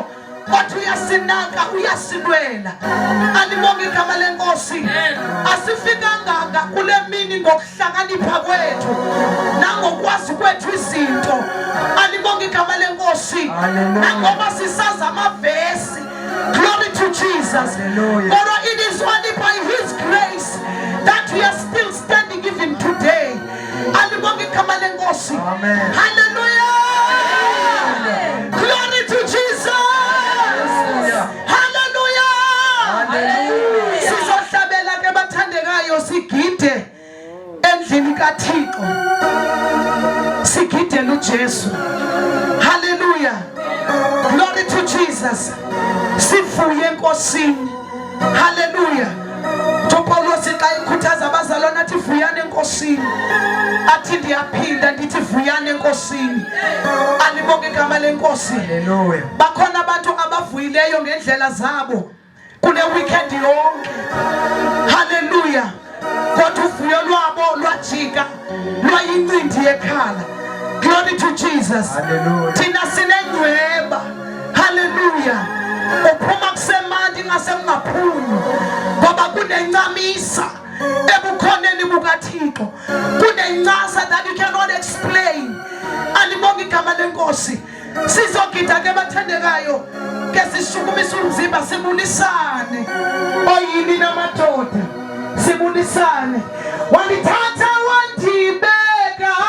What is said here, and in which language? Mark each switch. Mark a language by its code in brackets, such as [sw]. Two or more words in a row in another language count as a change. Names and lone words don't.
[zu] Kodwa uyasinaka uyasilwela. Alibonge igama lenkosi. Asifikanga kule mini ngokuhlakanipha kwethu nangokwazi kwethu izinto. Alibonge igama lenkosi. Nangoba sisaza amavesi. [en] Glory to Jesus. For it is only by His grace that we are still standing even today. [zu] Alibonge igama lenkosi. [en] Hallelujah. Glory to Jesus. [zu] Sizohlabela ke bathandekayo sigide endlini kaThixo. Sigidele uJesu. Hallelujah. [en] Glory to Jesus. [zu] Sivuye enkosini. Hallelujah. [xh] Paulos xa ekhuthaza abazalwane athi vuyani enkosini. Athi ndiyaphinda ndithi vuyani enkosini. Alibonge igama lenkosi. Hallelujah. Bakhona abantu abavuyileyo ngendlela zabo kule weekend yonke. Hallelujah. Kodwa uvuyo lwabo lwajika lwayincindi yekhala. [en] Glory to Jesus. [xh] Hallelujah. Thina sinengcweba. Hallelujah. Uphuma kusemandi ngasengaphumi ngoba kunencamisa ebukhoneni bukaThixo. Kunencasa [en] that you cannot explain. [zu] Alibonge igama lenkosi. Sizogida ke bathandekayo ke sishukumisa umzimba sibulisane. Oyini namadoda sibulisane. Walithatha wandibeka